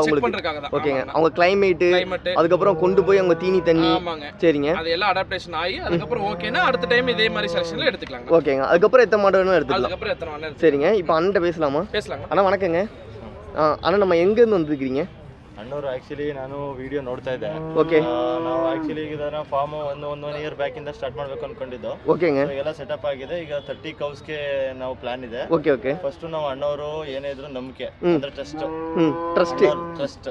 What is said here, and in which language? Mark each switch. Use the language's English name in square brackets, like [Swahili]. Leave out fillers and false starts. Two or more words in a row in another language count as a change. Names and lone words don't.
[Tamil] தான். ஓகேங்க. அவங்க கிளைமேட் அதுக்கு அப்புறம் கொண்டு போய் அவங்க தீனி தண்ணி. ஆமாங்க. சரிங்க. அது எல்லாம் அடாப்டேஷன் ஆகி அதுக்கு அப்புறம் ஓகேனா அடுத்த டைம் இதே மாதிரி செலக்ஷன்ல எடுத்துக்கலாம். ஓகேங்க. அதுக்கு அப்புறம் எத்தனை மாடு வேணும் எடுத்துக்கலாம். அதுக்கு அப்புறம் எத்தனை வேணும். சரிங்க. இப்போ அண்ணன்ட்ட பேசலாமா? பேசலாம். அண்ணா வணக்கங்க. அண்ணா நம்ம எங்க இருந்து வந்திருக்கீங்க? [Kannada] ಅಣ್ಣವರು ಆಕ್ಚುಲಿ ನಾನು ವಿಡಿಯೋ ನೋಡ್ತಾ ಇದ್ದೆ. ಓಕೆ. ನಾವು ಆಕ್ಚುಲಿ ಇದನ್ನ ಫಾರ್ಮ್ ಒಂದು [English] year back [Kannada] ಇಂದ ಸ್ಟಾರ್ಟ್ ಮಾಡಬೇಕು ಅನ್ಕೊಂಡಿದ್ದು. [Tamil] ಓಕೆங்க. [Kannada] ಎಲ್ಲ ಸೆಟಪ್ ಆಗಿದೆ. ಈಗ 30 ಕೌಸ್ ಗೆ ನಾವು ಪ್ಲಾನ್ ಇದೆ. [English] OK. OK. [Kannada] ಫಸ್ಟ್ ನಾವು ಅಣ್ಣವರು ಏನೇ ಇದ್ರು ನಂಬಿಕೆ ಅಂದ್ರೆ ಟ್ರಸ್ಟ್.